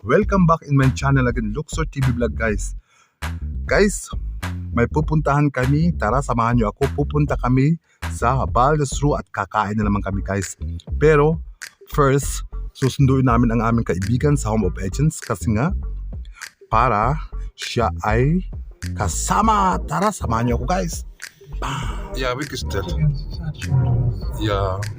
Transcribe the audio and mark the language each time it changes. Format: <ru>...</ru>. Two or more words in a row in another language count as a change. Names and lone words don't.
<en>Welcome back in my channel again, Luxor TV Vlog guys.</en> <tl>Guys, may pupuntahan kami. Tara, samahan nyo ako. Pupunta kami sa Baldesru at kakain na naman kami guys. Pero, first, susunduin namin ang aming kaibigan sa Home of Agents kasi nga, para siya ay kasama. Tara, samahan nyo ako guys.</tl> <de>Ja, wirklich das. Ja.</de>